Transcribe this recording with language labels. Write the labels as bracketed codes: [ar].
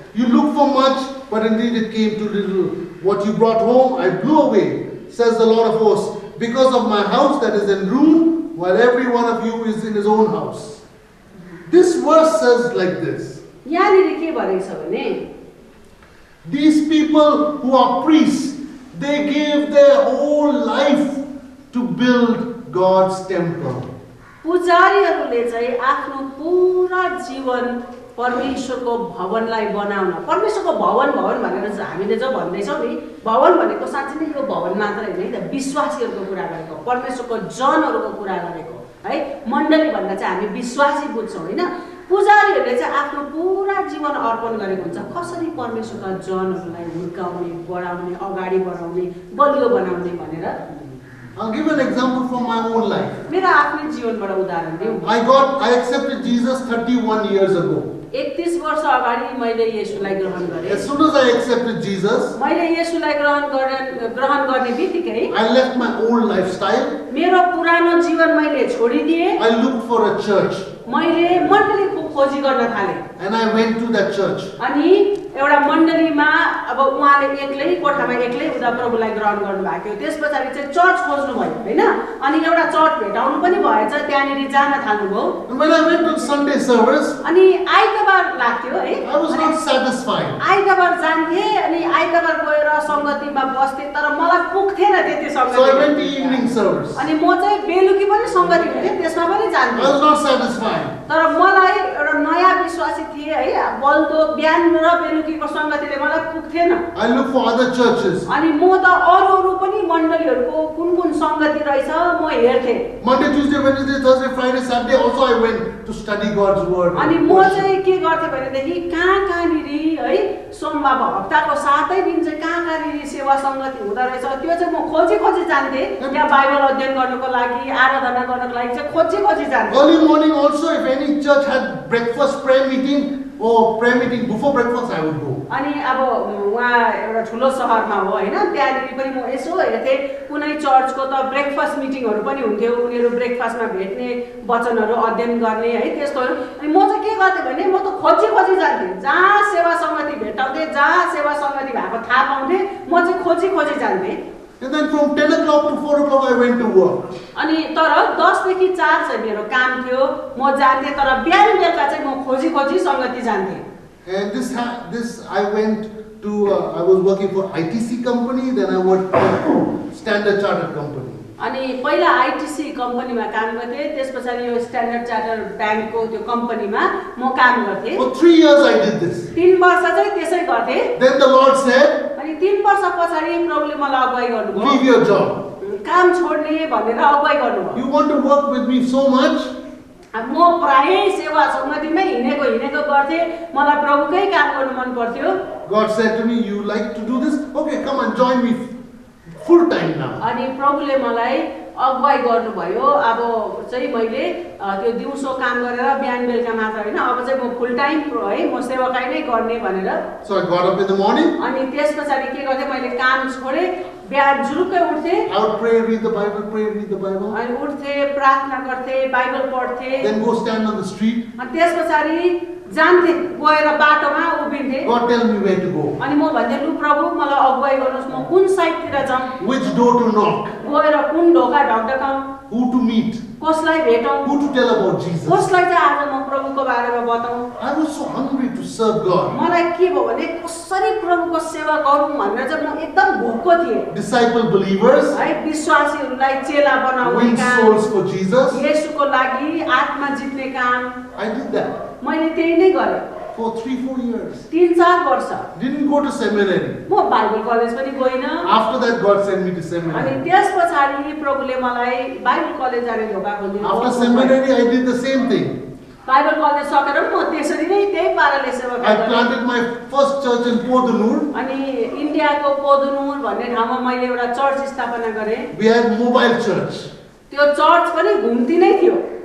[en] You look for much, but indeed it came to little. What you brought home, I blew away, says the Lord of hosts, because of my house that is in ruin, while every one of you is in his own house. This verse says like this. [ne] यहाँनिर के भनेको छ भने [en] These people who are priests, they gave their whole life to build God's temple. [ne] पुजारीहरूले चाहिँ आफ्नो पुरा जीवन परमेश्वरको भवनलाई बनाउन, परमेश्वरको भवन भवन भनेर हामीले जो भन्दैछौँ नि, भवन भनेको साँच्चै नै यो भवन मात्र होइन है, विश्वासीहरूको कुरा गरेको, परमेश्वरको जनहरूको कुरा गरेको है, मण्डली भन्दा चाहिँ हामी विश्वासी बुझ्छौँ हैन। पुजारीहरूले चाहिँ आफ्नो पुरा जीवन अर्पण गरेको हुन्छ कसरी परमेश्वरका जनहरूलाई हुर्काउने, बढाउने, अगाडि बढाउने, बलियो बनाउने भनेर। [en] I'll give an example from my own life. [ne] मेरो आफ्नै जीवनबाट उदाहरण दिउँ। [en] I accepted Jesus 31 years ago. [ne] 31 वर्ष अगाडि मैले येशूलाई ग्रहण गरेँ। [en] As soon as I accepted Jesus, [ne] मैले येशूलाई ग्रहण गर्ने बित्तिकै [en] I left my old lifestyle. [ne] मेरो पुरानो जीवन मैले छोडिदिएँ। [en] I looked for a church. [ne] मैले मण्डलीको खोजी गर्न थालेँ। [en] And I went to that church. [ne] अनि एउटा मण्डलीमा अब उहाँले एक्लै कोठामा एक्लै उदा प्रभुलाई ग्रहण गर्नु भएको थियो। त्यसपछि चाहिँ चर्च खोज्नु भयो हैन। अनि एउटा चर्च भेटाउनु पनि भएछ, त्यहाँनिर जान थाल्नुभयो। [en] And when I went to Sunday service, [ne] अनि आइतबार लाग्थ्यो है। [en] I was not satisfied. [ne] आइतबार जान्थे अनि आइतबार गएर संगतिमा बस्थे, तर मलाई पुग्थेन त्यति संगति। [en] So I went to evening service. [ne] अनि म चाहिँ बेलुकी पनि संगति हुन्थे, त्यसमा पनि जान्थे। [en] I was not satisfied. [ne] तर मलाई एउटा नयाँ विश्वासी थिए है, बल्दो बिहान र बेलुकीको संगतिले मलाई पुग्थेन। [en] I looked for other churches. [ne] अनि म त अरू पनि मण्डलीहरूको कुन संगति रहेछ म हेर्थे। [en] Monday, Tuesday, Wednesday, Thursday, Friday, Saturday also I went to study God's word. [ne] अनि म चाहिँ के गर्थे भनेदेखि कहाँनिर है सोमबार हप्ताको 7 दिन चाहिँ कहाँनिर सेवा संगति हुँदो रहेछ त्यो चाहिँ म खोजी जान्थे। त्यहाँ बाइबल अध्ययन गर्नको लागि, आराधना गर्नको लागि चाहिँ खोजी जान्थे। [en] Early morning also, if any church had breakfast prayer meeting or prayer meeting before breakfast, I would go. [ne] अनि अब उहाँ एउटा ठुलो सहरमा हो हैन, त्यहाँनिर पनि म यसो हेर्थे कुनै चर्चको त ब्रेकफास्ट मिटिङहरू पनि हुन्थ्यो, उनीहरू ब्रेकफास्टमा भेट्ने, वचनहरू अध्ययन गर्ने है त्यस्तोहरू। अनि म चाहिँ के गर्थेँ भने म त खोजी जान्थेँ, जहाँ सेवा संगति भेटाउँथे, जहाँ सेवा संगति भएको थाहा पाउँथे, म चाहिँ खोजी जान्थेँ। [en] And then from 10 o'clock to 4 o'clock I went to work. [ne] अनि तर 10 देखि 4 चाहिँ मेरो काम थियो, म जान्थेँ, तर बिहान बेलुका चाहिँ म खोजी संगति जान्थेँ। [en] And this I went to, I was working for ITC company, then I worked for Standard Chartered company. [ne] अनि पहिला आईटीसी कम्पनीमा काम गर्थेँ, त्यसपछि यो स्ट्यान्डर्ड चार्टर्ड ब्याङ्कको त्यो कम्पनीमा म काम गर्थेँ। [en] For 3 years I did this. [ne] 3 वर्ष चाहिँ त्यसै गर्थेँ। [en] Then the Lord said, [ne] अनि 3 वर्ष पछाडि प्रभुले मलाई अगुवाई गर्नुभयो। [en] leave your job. [ne] काम छोड्ने भनेर अगुवाई गर्नुभयो। [en] You want to work with me so much? [ne] म प्रायै सेवा समितिमै हिँडेको गर्थेँ, मलाई प्रभुकै काम गर्नु मन पर्थ्यो। [en] God said to me, you like to do this? Okay, come and join me full time now. [ne] अनि प्रभुले मलाई अगुवाई गर्नुभयो। अब चाहिँ मैले त्यो दिउँसो काम गरेर बिहान बेलुका मात्र हैन, अब चाहिँ म फुल टाइम है म सेवाकाई नै गर्ने भनेर। [en] So I got up in the morning. [ne] अनि त्यसपछि के गर्थे मैले काम छोडे, बिहान जुरुक्कै उठ्थे। [en] I would pray, read the Bible. [ne] अनि उठ्थे, प्रार्थना गर्थे, बाइबल पढ्थे। [en] Then go stand on the street. [ne] अनि त्यसपछि जान्थे, गएर बाटोमा उभिन्थे। [en] God tell me where to go. [ne] अनि म भन्थे लु प्रभु मलाई अगुवाई गर्नुस्, म कुन साइडतिर जाऊँ, [en] Which door to knock. [ne] गएर कुन ढोका ढकढकाउँ, [en] Who to meet. [ne] कसलाई भेटौँ, [en] Who to tell about Jesus. [ne] कसलाई चाहिँ आज म प्रभुको बारेमा बताऊँ। [en] I was so hungry to serve God. [ne] मलाई के भयो भने कसरी प्रभुको सेवा गरौँ भनेर चाहिँ म एकदम भोको थिएँ। [en] Disciple believers. [ne] है विश्वासीहरूलाई चेला बनाउने [en] Win [ne] काम, [en] souls for Jesus. [ne] येशूको लागि आत्मा जित्ने काम [en] I did that [ne] मैले त्यही नै गरेँ [en] for 3-4 years. [ne] 3-4 वर्ष। [en] Didn't go to seminary. [ne] म बाइबल कलेज पनि गइनँ। [en] After that God sent me to [ne] अनि [en] seminary. [ne] त्यसपछि प्रभुले मलाई बाइबल कलेज जाने ढोका खोलिदिनु। [en] After seminary I did the same thing. [ne] Bible college सकेर म त्यसरी नै त्यही पाराले सेवा [en] I [ne] गरेँ। [en] planted my first church in Podanur. [ne] अनि इन्डियाको पोदुनुर भन्ने ठाउँमा मैले एउटा चर्च स्थापना गरेँ। [en] We had mobile church [ne] त्यो चर्च पनि घुम्ती नै थियो